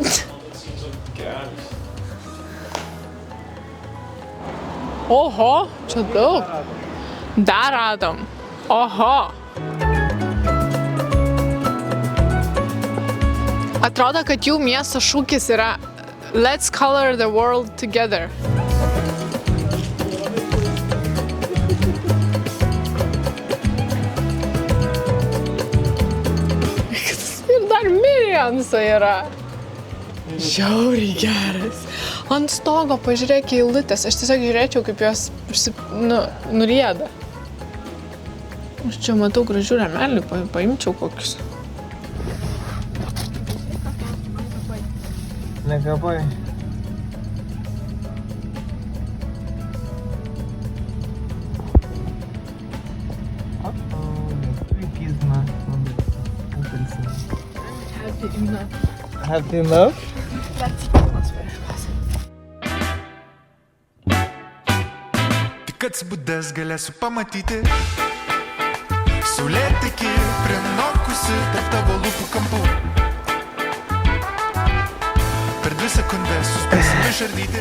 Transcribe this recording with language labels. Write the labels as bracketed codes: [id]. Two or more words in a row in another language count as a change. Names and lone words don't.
[lt] Oho, čia daug. Dar radom. Oho. Atrodo, kad jų miesto šūkis yra [en] Let's color the world together. [lt] Milijonso yra. Žiauriai geras. Ant stogo pažiūrėk į eilutės. Aš tiesiog žiūrėčiau, kaip jos nurieda. Aš čia matau gražių remelių, paimčiau kokius. Negabai. [en] Happy enough? [lt] Tik atsibudęs galėsiu pamatyti saulėtekį prinokusi tarp tavo lūpų kampų. Per 2 sekundės suspėsim išardyti.